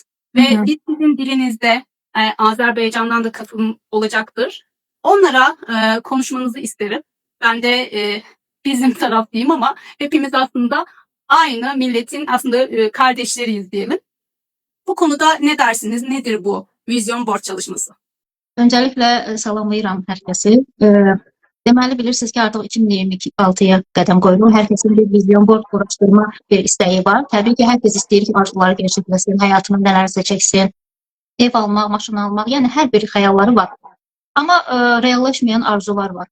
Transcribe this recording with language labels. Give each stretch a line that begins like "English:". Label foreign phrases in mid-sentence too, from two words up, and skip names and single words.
Turkish: Ve biz sizin dilinizde Azerbaycan'dan da katılım olacaktır. Onlara konuşmanızı isterim. Ben de bizim taraftayım ama hepimiz aslında aynı milletin aslında kardeşleriyiz diyelim. Bu konuda ne dersiniz? Nedir bu
English: Vision Board
Turkish: çalışması?
Azerbaijani: Öncelikle salamlayıram hər kəsi. Deməli bilirsiniz ki, artıq 2026-ya qədəm qoyulur. Hər kəsin bir
English: vizyon board
Azerbaijani: quraşdırma bir istəyi var. Təbii ki, hər kəs istəyir ki, arzuları gerçəkləşsin, həyatını nələrsə çəksin, ev almaq, maşın almaq, yəni hər bir xəyalları var. Amma reallaşmayan arzular var.